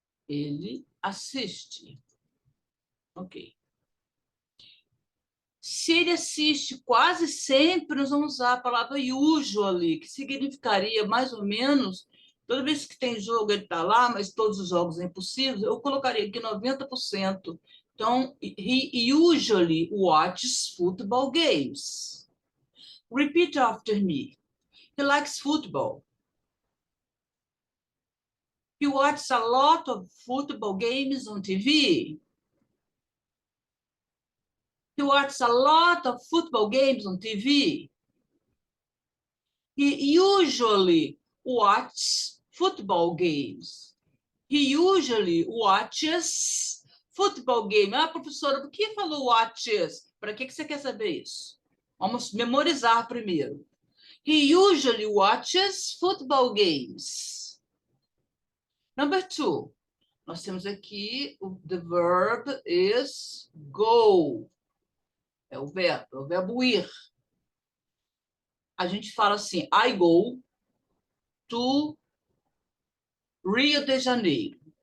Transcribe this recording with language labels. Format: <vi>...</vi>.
<pt>Ele assiste. Ok. Se ele assiste quase sempre, nós vamos usar a palavra usually, que significaria mais ou menos, toda vez que tem jogo ele está lá, mas todos os jogos é impossível, eu colocaria aqui 90%.</pt> <en>Então, he usually watches football games. Repeat after me. He likes football. He watches a lot of football games on TV. He watches a lot of football games on TV. He usually watches football games. He usually watches football game.</en> <pt>Ah, professora, por que falou watches? Para que você quer saber isso? Vamos memorizar primeiro.</pt> <en>He usually watches football games. Number 2.</en> <pt>Nós temos aqui</pt> <en>the verb is go.</en> <pt>É o verbo ir. A gente fala assim,</pt> <en>I go to Rio de Janeiro.</en>